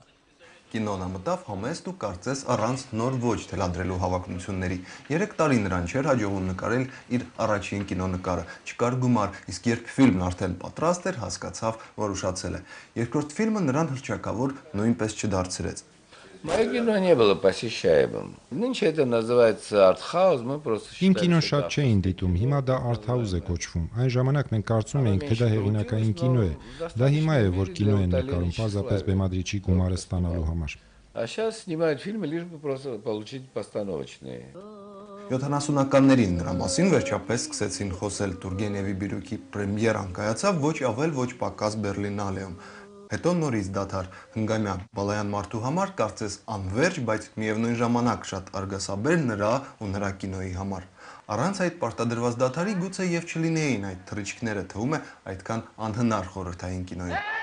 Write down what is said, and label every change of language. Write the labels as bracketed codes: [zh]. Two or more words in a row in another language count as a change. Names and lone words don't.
[hy] Կինոնը մտավ համեստ ու կարծես առանց նոր ոչ թելադրելու հավակնությունների։ 3 տարի նրան չէր հաջողում նկարել իր առաջին կինոնկարը։ Չկար գումար, իսկ երբ ֆիլմն արդեն պատրաստ էր, հասկացավ, որ ուշացել է։ Երկրորդ ֆիլմը նրան հռչակավոր նույնպես չդարձրեց։ [ru] Мое кино не было посещаемым. Нынче это называется артхаус, мы просто [hy] Իմ կինոն շատ չէին դիտում, հիմա դա արտհաուզ է կոչվում։ Այն ժամանակ մենք կարծում էինք, թե դա հեղինակային կինո է։ Դա հիմա է, որ կինո են նկարում, պարզապես բեմադրիչի գումարը ստանալու համար։ [ru] А сейчас снимают фильмы лишь бы просто получить постановочные. [hy] 70-ականներին նրա մասին վերջապես սկսեցին խոսել Տուրգենևի Բիրյուկի պրեմիերան կայացավ ոչ ավել ոչ պակաս Բերլինալեում։ Հետո նորից դադար հնգամյա Բալայան մարդու համար կարծես անվերջ, բայց միևնույն ժամանակ շատ արգասաբեր նրա ու նրա կինոյի համար։ Առանց այդ պարտադրված դադարի գուցե եւ չլինեին այդ թռիչքները, թվում է այդքան անհնար խորհրդային կինոյի։